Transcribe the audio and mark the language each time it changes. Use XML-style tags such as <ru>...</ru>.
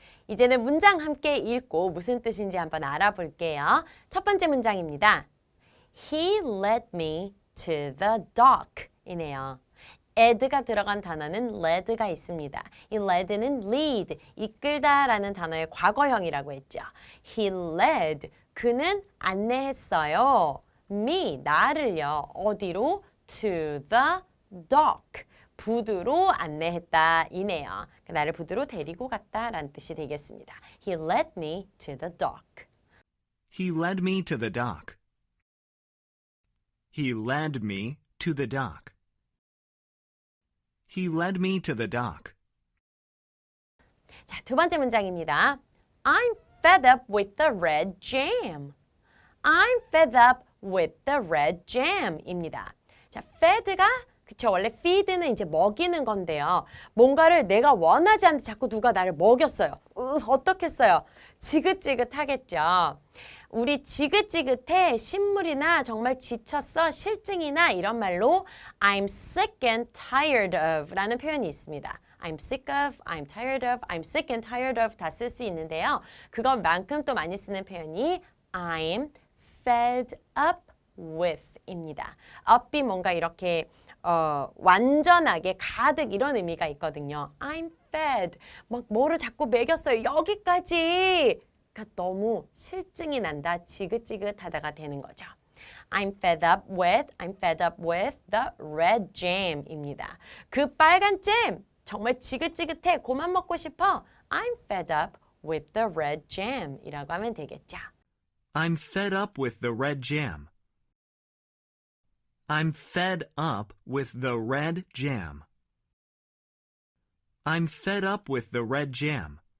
<ko>이제는 문장 함께 읽고 무슨 뜻인지 한번 알아볼게요. 첫 번째 문장입니다.</ko> <en>He led me to the dock 이네요.</en> <ko>ed가 들어간 단어는 led가 있습니다. 이 led는 lead, 이끌다라는 단어의 과거형이라고 했죠.</ko> <en>He led,</en> <ko>그는 안내했어요. me, 나를요. 어디로?</ko> <en>To the dock,</en> <ko>부두로 안내했다 이네요. 나를 부두로 데리고 갔다라는 뜻이 되겠습니다.</ko> <en>He led me to the dock. He led me to the dock. He led me to the dock. He led me to the dock.</en> <ko>자, 두 번째 문장입니다.</ko> <en>I'm fed up with the red jam. I'm fed up with the red jam입니다.</en> <ko>자, fed가 그쵸, 원래 feed는 이제 먹이는 건데요. 뭔가를 내가 원하지 않는데 자꾸 누가 나를 먹였어요. 어떻겠어요? 지긋지긋하겠죠. 우리 지긋지긋해, 신물이나 정말 지쳤어, 실증이나 이런 말로</ko> <en>I'm sick and tired of</en> <ko>라는 표현이 있습니다.</ko> <en>I'm sick of, I'm tired of, I'm sick and tired of 다 쓸 수 있는데요.</en> <ko>그것만큼 또 많이 쓰는 표현이</ko> <en>I'm fed up with</en> <ko>입니다. up이 뭔가 이렇게 완전하게 가득 이런 의미가 있거든요.</ko> <en>I'm fed.</en> <ko>막 뭐를 자꾸 먹였어요. 여기까지. 그러니까 너무 실증이 난다. 지긋지긋하다가 되는 거죠.</ko> <en>I'm fed up with the red jam입니다.</en> <ko>그 빨간 잼 정말 지긋지긋해. 그만 먹고 싶어.</ko> <en>I'm fed up with the red jam</en> <ko>이라고 하면 되겠죠.</ko> <en>I'm fed up with the red jam. I'm fed up with the red jam. I'm fed up with the red jam.</en>